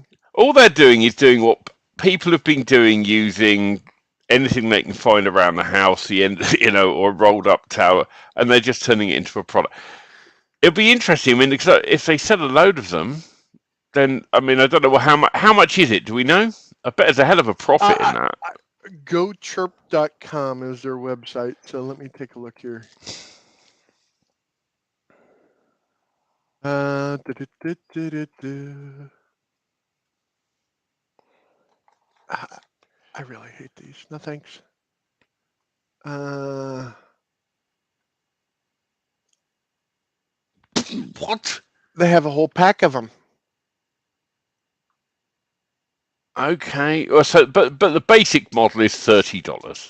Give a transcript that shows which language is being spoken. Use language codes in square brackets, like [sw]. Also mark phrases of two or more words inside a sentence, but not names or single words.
[en] all they're doing is doing what people have been doing using anything they can find around the house, the end, or a rolled up tower, and they're just turning it into a product. It'll be interesting. I mean, if they sell a load of them, then I mean, I don't know how much is it? Do we know? I bet there's a hell of a profit in Uh, that. GoChirp.com is their website. So let me take a look here. Du-du-du-du-du-du. I really hate these. No thanks. Uh, What? they have a whole pack of them. Okay. Well, but the basic model is $30.